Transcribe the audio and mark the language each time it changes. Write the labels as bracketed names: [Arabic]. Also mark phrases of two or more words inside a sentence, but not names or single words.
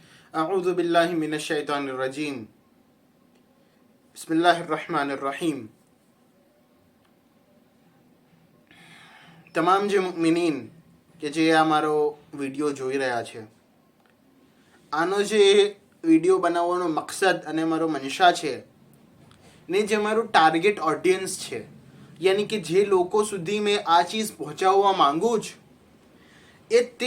[Arabic] أعوذ بالله من الشيطان الرجيم بسم الله الرحمن الرحيم. [Gujarati] તમામ જે મુમિનીન કે જે આ મારો વિડીયો જોઈ રહ્યા છે, આનો જે વિડીયો બનાવવાનો મકસદ અને મારો મનશા છે ને જે મારું [English] target audience [Gujarati] છે, યાની કે જે લોકો સુધી મેં આ ચીજ પહોંચાડવા માંગુ છું એ તે